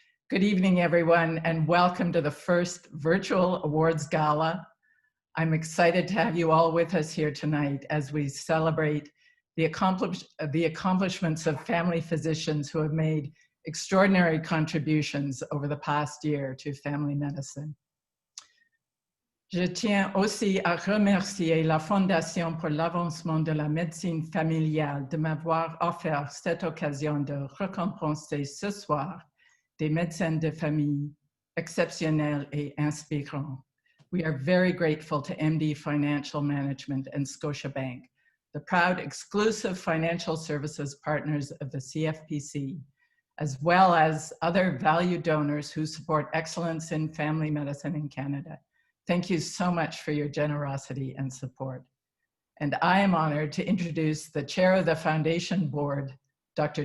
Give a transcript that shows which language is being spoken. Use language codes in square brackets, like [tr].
[en] Good evening, everyone, and welcome to the first virtual awards gala. I'm excited to have you all with us here tonight as we celebrate the accomplishments of family physicians who have made extraordinary contributions over the past year to family medicine. [fr] Je tiens aussi à remercier la Fondation pour l'avancement de la médecine familiale de m'avoir offert cette occasion de récompenser ce soir des médecins de famille exceptionnels et inspirants. [en] We are very grateful to MD Financial Management and Scotiabank, the proud exclusive financial services partners of the CFPC, as well as other valued donors who support excellence in family medicine in Canada. Thank you so much for your generosity and support. And I am honored to introduce the chair of the foundation board, Dr.